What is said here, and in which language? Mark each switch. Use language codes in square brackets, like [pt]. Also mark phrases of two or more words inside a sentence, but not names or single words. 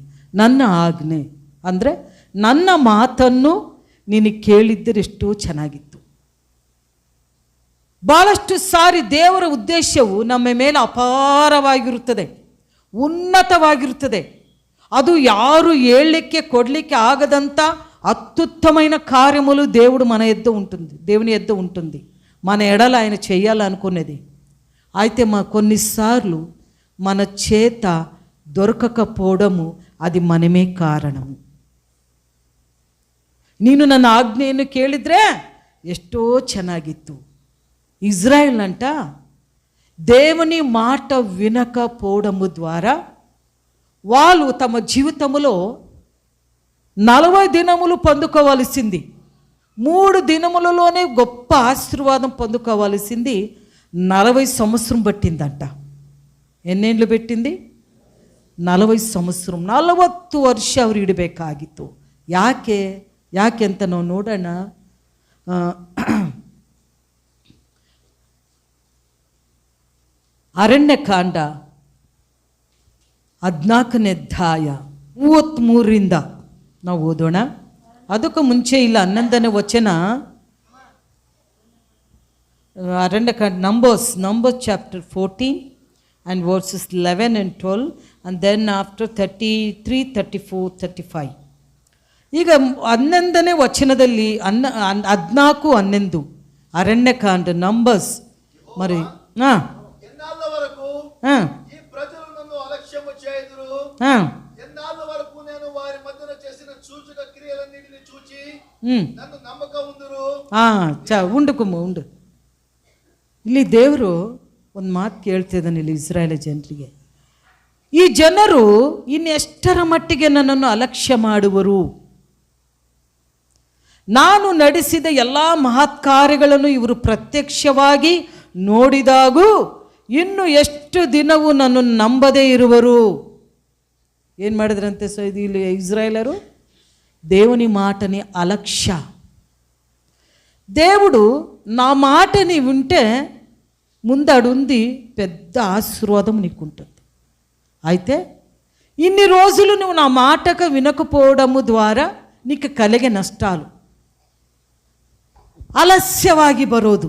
[kn] ನನ್ನ ಆಜ್ಞೆ ಅಂದರೆ ನನ್ನ ಮಾತನ್ನು ನೀನು ಕೇಳಿದ್ದರೆ ಎಷ್ಟೋ ಚೆನ್ನಾಗಿತ್ತು. ಭಾಳಷ್ಟು ಸಾರಿ ದೇವರ ಉದ್ದೇಶವು ನಮ್ಮ ಮೇಲೆ ಅಪಾರವಾಗಿರುತ್ತದೆ, ಉನ್ನತವಾಗಿರುತ್ತದೆ. ಅದು ಯಾರು ಹೇಳಲಿಕ್ಕೆ కొడలిಕ್ಕೆ ಆಗದಂಥ [te] అత్యుత్తమైన కార్యములు దేవుడు మన యొద్ద ఉంటుంది, దేవుని యొద్ద ఉంటుంది. మన ఎడల ఆయన చేయాలనుకునేది. అయితే కొన్నిసార్లు మన చేత దొరకకపోవడము అది మనమే కారణము. [kn] ನೀನು ನನ್ನ ಆಜ್ಞೆಯನ್ನು ಕೇಳಿದರೆ ಎಷ್ಟೋ ಚೆನ್ನಾಗಿತ್ತು. [te] ఇజ్రాయెల్ అంట దేవుని మాట వినకపోవడము ద్వారా వాళ్ళు తమ జీవితంలో 40 దినములు పొందుకోవాల్సింది, 3 దినములలోనే గొప్ప ఆశీర్వాదం పొందుకోవాల్సింది 40 సంవత్సరం పట్టిందంట. [kn] ಎನ್ನೇಂಡ್ಲು పెట్టింది? 40 ಸಂವತ್ಸರ, 40 ವರ್ಷ ಅವ್ರು ಇಡಬೇಕಾಗಿತ್ತು. ಯಾಕೆ ಅಂತ ನಾವು ನೋಡೋಣ. ಅರಣ್ಯಕಾಂಡ 14ನೇ ಅಧ್ಯಾಯ 33ರಿಂದ ನಾವು ಓದೋಣ. ಅದಕ್ಕೂ ಮುಂಚೆ ಇಲ್ಲ 11ನೇ ವಚನ, ಅರಣ್ಯಕಾಂಡ [en] Numbers chapter [kn] 14 [en] and verses 11 and 12, and then after 33, 34, 35. [kn] ಈಗ 11ನೇ ವಚನದಲ್ಲಿ 14, 11 ಅರಣ್ಯಕಾಂಡ ನಂಬರ್ಸ್ మరి [te] ఎన్నాళ్ళ వరకు ఈ ప్రజలు నన్ను అలక్ష్యము చేయుదురు? ఎన్నాళ్ళ వరకు నేను వారి మధ్యన చేసిన సూచక క్రియలన్నిటిని చూచి నన్ను నమ్మక ఉందురు. [kn] ಉಂಡು ಇಲ್ಲಿ ದೇವರು ಒಂದು ಮಾತು ಕೇಳ್ತಿದ್ದಾನೆ ಇಲ್ಲಿ ಇಸ್ರಾಯೇಲ್ ಜನರಿಗೆ. ಈ ಜನರು ಇನ್ನೆಷ್ಟರ ಮಟ್ಟಿಗೆ ನನ್ನನ್ನು ಅಲಕ್ಷ್ಯ ಮಾಡುವರು? ನಾನು ನಡೆಸಿದ ಎಲ್ಲ ಮಹತ್ಕಾರ್ಯಗಳನ್ನು ಇವರು ಪ್ರತ್ಯಕ್ಷವಾಗಿ ನೋಡಿದಾಗೂ ಇನ್ನು ಎಷ್ಟು ದಿನವೂ ನನ್ನನ್ನು ನಂಬದೇ ಇರುವರು. ಏನು ಮಾಡಿದ್ರಂತೆ ಇಲ್ಲಿ ఇజ్రాయేలరు? [te] దేవుని మాటని అలక్ష్య. దేవుడు నా మాటని వింటే ముందడుంది పెద్ద ఆశీర్వాదం నీకుంటుంది. అయితే ఇన్ని రోజులు నువ్వు నా మాటకు వినకపోవడము ద్వారా నీకు కలిగే నష్టాలు [kn] ಆಲಸ್ಯವಾಗಿ ಬರೋದು.